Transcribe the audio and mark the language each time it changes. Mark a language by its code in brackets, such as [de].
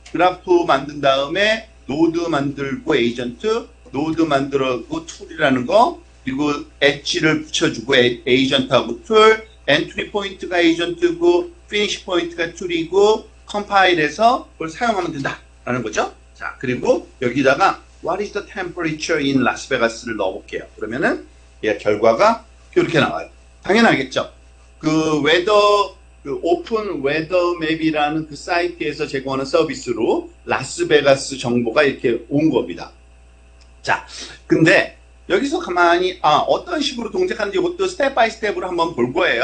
[ko] 그래프 만든 다음에 노드 만들고 에이전트, 노드 만들고 툴이라는 거, 그리고 엣지를 붙여주고 에이전트하고 툴, 엔트리 포인트가 에이전트고 피니시 포인트가 툴이고 컴파일해서 그걸 사용하면 된다라는 거죠. [en] 자, 그리고 여기다가 What is the temperature in Las Vegas를 [ko] 넣어볼게요. 그러면은 결과가 이렇게 나와요. 당연하겠죠. 그 웨더, 그 오픈 웨더 맵이라는 그 사이트에서 제공하는 서비스로 라스베가스 정보가 이렇게 온 겁니다. 자, 근데 여기서 가만히 어떤 식으로 동작하는지 이것도 스텝 바이 스텝으로 한번 볼 거예요.